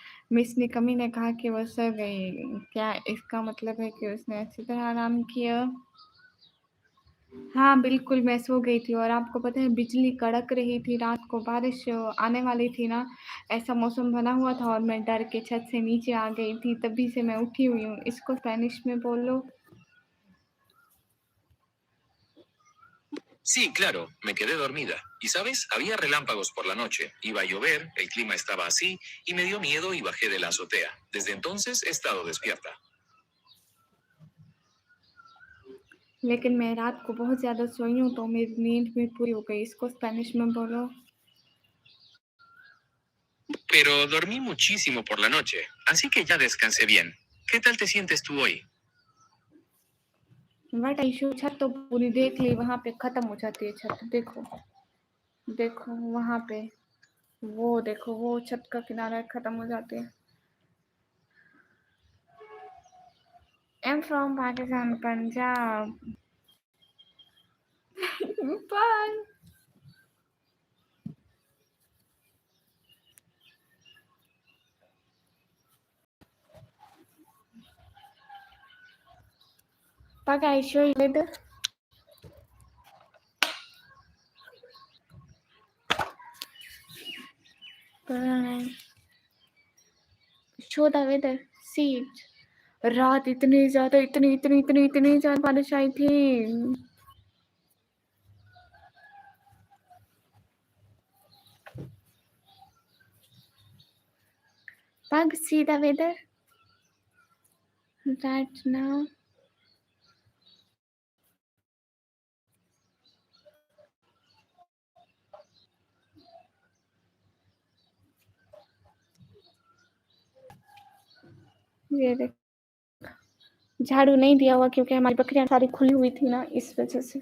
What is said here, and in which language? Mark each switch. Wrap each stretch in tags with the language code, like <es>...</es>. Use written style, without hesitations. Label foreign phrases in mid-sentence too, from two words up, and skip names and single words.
<ur>مس نے کمی نے کہا کہ وہ سو گئی، کیا اسکا مطلب ہے کہ اس نے اچھی طرح آرام کیا? ہاں بالکل، میں سو گئی تھی. اور آپکو پتہ ہے بجلی کڑک رہی تھی، رات کو بارش آنے والی تھی نا، ایسا موسم بنا ہوا تھا اور میں ڈر کے چھت سے نیچے آ گئی تھی، تبھی سے میں اٹھی ہوئی ہوں. اسکو اسپینش میں بولو.</ur> <es>Sí, claro, me quedé dormida. Y sabes, había relámpagos por la noche, iba a llover, el clima estaba así, y me dio miedo y bajé de la azotea. Desde entonces he estado despierta.</es> <ur>لیکن میں رات کو بہت زیادہ سوئی ہوں، تو میری نیند بھی پوری ہو گئی. اسکو اسپینش میں بولو.</ur> <es>Pero dormí muchísimo por la noche, así que ya descansé bien. ¿Qué tal te sientes tú hoy?</es> <ur>بٹ ایشو، چھت تو پوری دیکھ لی، وہاں پہ ختم ہو جاتی ہے چھت. دیکھو دیکھو وہاں پہ، وہ دیکھو، وہ چھت کا کنارہ ختم ہو جاتی ہے.</ur> <en>I am from Pakistan, Punjab. बाय। But I show you later. Show the weather. See it.</en> <ur>رات اتنی زیادہ، اتنی زیادہ بارش آئی تھی.</ur> <en>Pug, see the weather right now.</en> <ur>یہ دیکھ، جھاڑو نہیں دیا ہوا کیونکہ ہماری بکریاں ساری کھلی ہوئی تھی نا، اس وجہ سے.</ur>